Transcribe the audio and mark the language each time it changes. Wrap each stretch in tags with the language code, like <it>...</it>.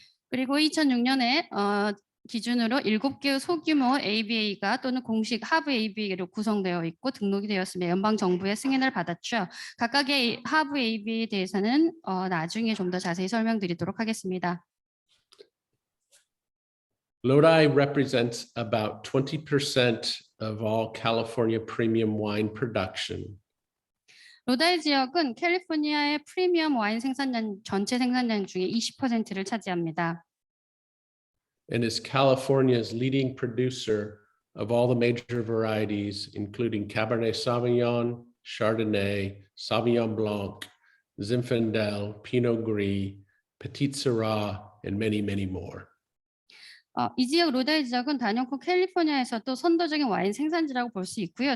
<ko>그리고 2006년에 기준으로 7개의 소규모 ABA가 또는 공식 하브 ABA로 구성되어 있고 등록이 되었으며 연방 정부의 승인을 받았죠. 각각의 하브 ABA에 대해서는 나중에 좀 더 자세히 설명드리도록 하겠습니다.</ko> <en>Lodi represents about 20% of all California premium wine production.</en> <ko>로다이 지역은 캘리포니아의 프리미엄 와인 생산량 전체 생산량 중에 20%를 차지합니다.</ko> <en>And is California's leading producer of all the major varieties, including Cabernet Sauvignon, Chardonnay, Sauvignon Blanc, Zinfandel, Pinot Gris, Petit Syrah, and many, many more.</en> <ko>이 지역 로다이 지역은 단연코 캘리포니아에서도 선도적인 와인 생산지라고 볼 수 있고요.</ko>